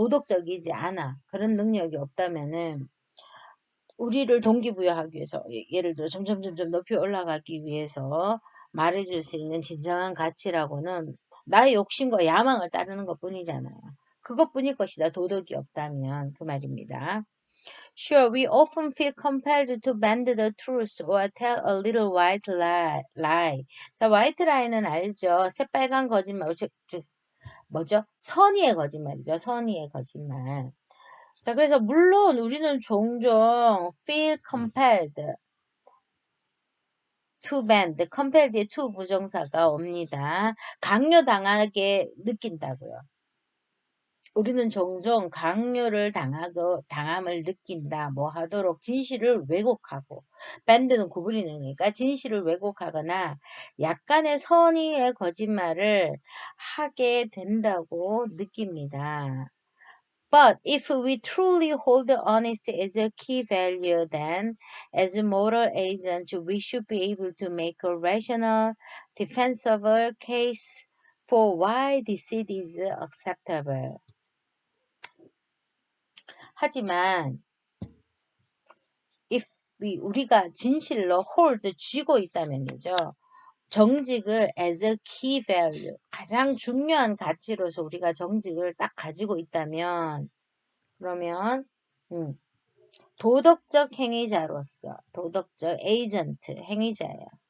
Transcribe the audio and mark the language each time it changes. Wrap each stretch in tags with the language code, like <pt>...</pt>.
<ko>도덕적이지 않아. 그런 능력이 없다면은 우리를 동기부여하기 위해서 예를 들어 점점 높이 올라가기 위해서 말해줄 수 있는 진정한 가치라고는 나의 욕심과 야망을 따르는 것뿐이잖아요. 그것뿐일 것이다. 도덕이 없다면 그 말입니다.</ko> <en>Sure, we often feel compelled to bend the truth or tell a little white lie.</en> <ko>자, white lie는 알죠? 새빨간 거짓말, 즉 뭐죠? 선의의 거짓말이죠. 선의의 거짓말. 자, 그래서 물론 우리는 종종</ko> <en>feel compelled to bend,</en> <ko>compelled의 to 부정사가 옵니다. 강요당하게 느낀다고요. 우리는 종종 강요를 당함을 느낀다. 뭐 하도록 진실을 왜곡하고 bend는 구부리는 거니까 진실을 왜곡하거나 약간의 선의의 거짓말을 하게 된다고 느낍니다.</ko> <en>But if we truly hold honesty as a key value, then as a moral agent, we should be able to make a rational, defensible case for why deceit is acceptable.</en> <ko>하지만 if 우리가 진실로 hold 쥐고 있다면이죠. 정직을</ko> <en>as a key value,</en> <ko>가장 중요한 가치로서 우리가 정직을 딱 가지고 있다면 그러면 도덕적 행위자로서 도덕적 에이전트 행위자예요.</ko>